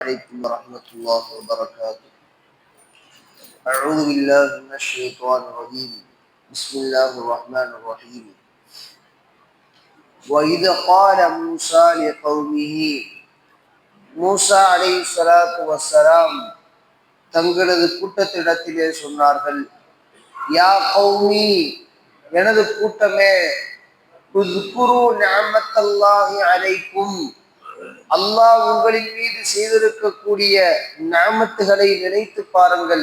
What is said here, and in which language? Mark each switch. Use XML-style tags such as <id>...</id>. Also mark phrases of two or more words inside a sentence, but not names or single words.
<ar>عليكم ورحمة الله وبركاته. أعوذ بالله من الشيطان الرجيم. بسم الله الرحمن الرحيم. وإذ قال موسى لقومه</ar> <ta>மூசா</ta> <ar>عليه الصلاة والسلام</ar> <ta>தங்களது கூட்டத்திடத்திலே சொன்னார்கள்,</ta> <ar>يا قومي,</ar> <ta>எனது கூட்டமே,</ta> <ar>اذكروا نعمة الله عليكم,</ar> <ta>அல்லாஹ் உங்களின் மீது செய்திருக்கக்கூடிய நிஅமத்துகளை நினைத்து பாருங்கள்.</ta>